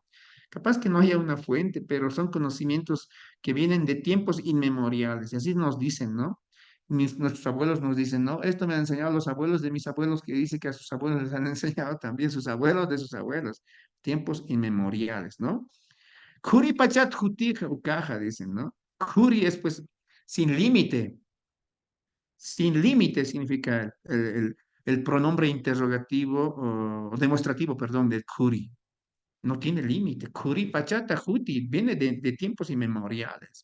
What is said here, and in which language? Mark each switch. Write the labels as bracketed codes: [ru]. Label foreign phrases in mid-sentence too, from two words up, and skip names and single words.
[es] Capaz que no haya una fuente, pero son conocimientos que vienen de tiempos inmemoriales, y así nos dicen, ¿no? Nuestros abuelos nos dicen, ¿no? Esto me han enseñado los abuelos de mis abuelos, que dice que a sus abuelos les han enseñado también sus abuelos de sus abuelos, tiempos inmemoriales, ¿no? [ay] Kuri pachat jutija ukaja, [es] dicen, ¿no? Kuri es pues sin límite, sin límite significa el pronombre interrogativo o demostrativo, perdón, del Kuri. No tiene límite. Kuri, [ay] Pachata, Juti, [es] viene de tiempos inmemoriales.